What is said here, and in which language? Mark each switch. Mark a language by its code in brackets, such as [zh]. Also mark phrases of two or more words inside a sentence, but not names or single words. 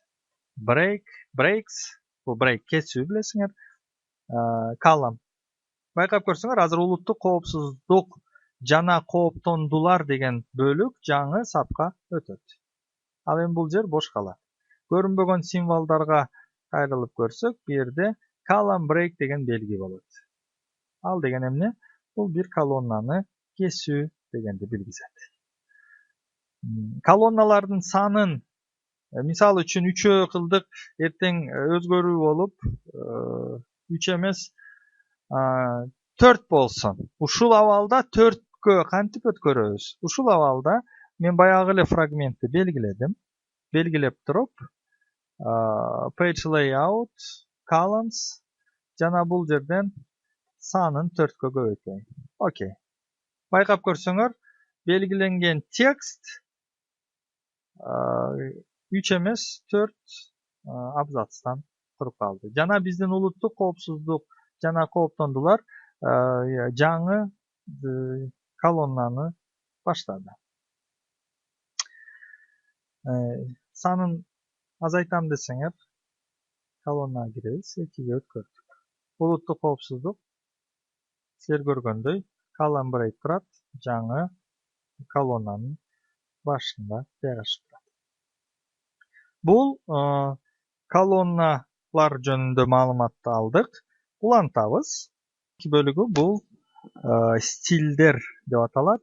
[ky] Breaks, бул break кесүү билесиңер. Column. Байкап көрсөңөр, азыр улуттук коопсуздук жана кооптондулар деген бөлүк жаңы сапка өтөт. Ал эми бул жер бош калат. Көрүнбөгөн символдорго кайрылып көрсөк, бу жерде [en] column break [ky] деген белги болот. Ал деген эмне? Бул бир колоннаны кесүү дегенди билгизет. Колонналардын санын мисалы үчүн 3 кылдык эртең өзгөрүү болуп 3 эмес 4 болсун. Ушул абалда 4кө кантип өткөрөбүз? Ушул абалда мен баягы эле фрагментти белгиледим. Белгилеп туруп [en] page layout, [ky] columns жана бул жерден санын 4кө көбөйтөйүн. Окей. Байкап көрсөңөр, белгиленген текст 3 эмес 4 абзацтан туруп калды. Жана биздин улуттук коопсуздук жана кооптондулар жаңы колоннаны баштады. Санын азайтам десеңер, колоннага киребиз, 2ге өткөрдүк. Улуттук коопсуздук силер көргөндөй [en] column break [ky] турат, жаңы колоннанын башында жайгашып турат. Бул колонналар жөнүндө маалыматты алдык. Улантабыз. Эки бөлүгү бул стилдер деп аталат.